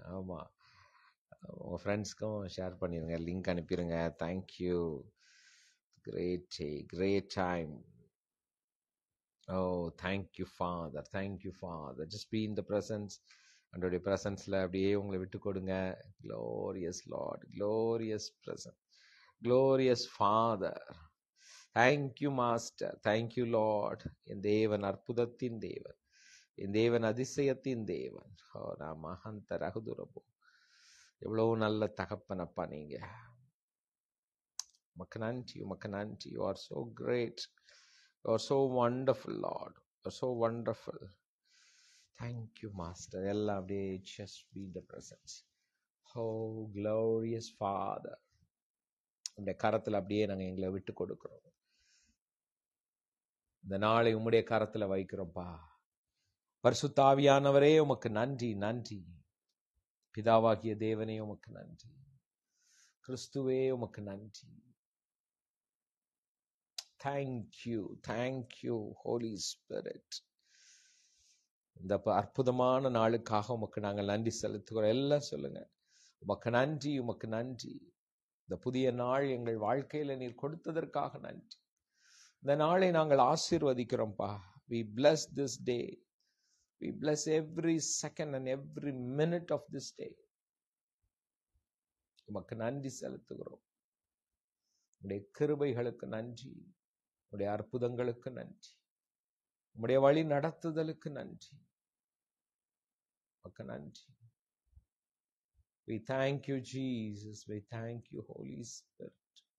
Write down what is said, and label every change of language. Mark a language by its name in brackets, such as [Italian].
[Tamil] ஆமா, உங்க ஃப்ரெண்ட்ஸ்க்கும் ஷேர் பண்ணிடுங்க, லிங்க் அனுப்பிடுங்க. [English] Thank you. Great day, great time. Oh, thank you, Father. Thank you, Father. Just be in the presence. [Tamil] அன்றைய பிரசன்ஸ்ல அப்படியே உங்களை விட்டு கொடுங்க. [English] Glorious Lord, glorious presence, glorious Father. Thank you, Master. Thank you, Lord. [Tamil] என் தேவன் அற்புதத்தின் தேவன், என் தேவன் அதிசயத்தின் தேவன். நான் மகந்த ரகுதுரபோ, எவ்வளவு நல்ல தகப்பனப்பா நீங்க. [English] Makananti, Makananti, you are so great. You are so wonderful, Lord. You are so wonderful. Thank you, Master. Ella [Tamil] அப்படியே [English] just be in the presence. Oh, glorious Father. [Tamil] உங்களுடைய கரத்தில் அப்படியே நாங்கள் எங்களை விட்டு கொடுக்கிறோம். இந்த நாளை உம்முடைய கரத்தில் வைக்கிறோம்ப்பா. பரிசுத்த ஆவியானவரே உமக்கு நன்றி, நன்றி. பிதாவாகிய தேவனே உமக்கு நன்றி. கிறிஸ்துவே உமக்கு நன்றி. [English] Thank you, Holy Spirit. [Tamil] இந்த அற்புதமான நாளுக்காக உமக்கு நாங்கள் நன்றி செலுத்துகிறோம். எல்லாம் சொல்லுங்க, உமக்கு நன்றி, உமக்கு நன்றி. இந்த புதிய நாள் எங்கள் வாழ்க்கையில நீர் கொடுத்ததற்காக நன்றி. இந்த நாளை நாங்கள் ஆசீர்வதிக்கிறோம்ப்பா. [English] We bless this day. We bless every second and every minute of this day. [Tamil] உமக்கு நன்றி செலுத்துகிறோம். உடைய கிருபைகளுக்கு நன்றி, உடைய அற்புதங்களுக்கு நன்றி, உடைய வழி நடத்துதலுக்கு நன்றி. உமக்கு நன்றி. [English] We thank you, Jesus. We thank you, Holy Spirit.